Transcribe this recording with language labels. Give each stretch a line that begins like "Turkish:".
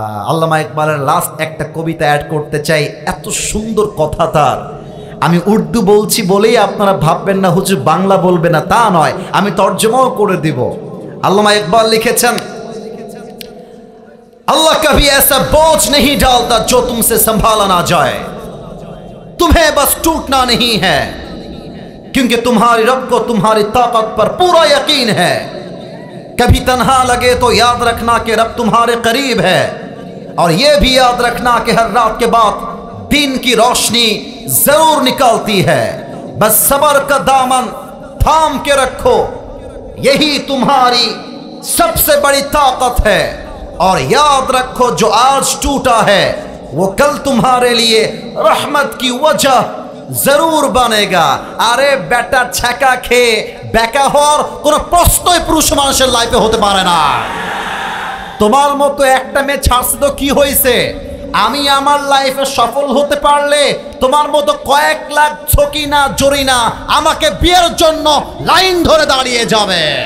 Bangla: আল্লামা ইকবালের লাস্ট একটা কবিতা অ্যাড করতে চাই, এত সুন্দর কথা তার। আমি উর্দু বলছি বলেই আপনারা ভাববেন না হুজুর বাংলা বলবে না, তা নয়, আমি তর্জমাও করে দিব।
Hindi: আল্লামা ইকবাল লিখেছেন, अल्लाह कभी ऐसा बोझ नहीं डालता जो तुमसे संभाला ना जाए, तुम्हें बस टूटना नहीं है, क्योंकि तुम्हारी रब को तुम्हारी ताकत पर पूरा यकीन है। कभी तन्हा लगे तो याद रखना कि रब तुम्हारे करीब है, और यह भी याद रखना कि हर रात के बाद दिन की रोशनी जरूर निकलती है। बस सब्र का दामन थाम के रखो, यही तुम्हारी सबसे बड़ी ताकत है, और याद रखो जो आज टूटा है वो कल तुम्हारे लिए रहमत की वजह जरूर बनेगा। अरे बेटा
Bangla: छेका খেয়ে বেকা হওয়ার কোনো প্রশ্নই পুরুষ মানুষের লাইফে হতে পারে না। তোমার মতো একটা মেয়ে ছাড়ছে তো কি হয়েছে, আমি আমার লাইফে সফল হতে পারলে তোমার মতো কয়েক লাখ ছকিনা জরিনা আমাকে বিয়ের জন্য লাইন ধরে দাঁড়িয়ে যাবে।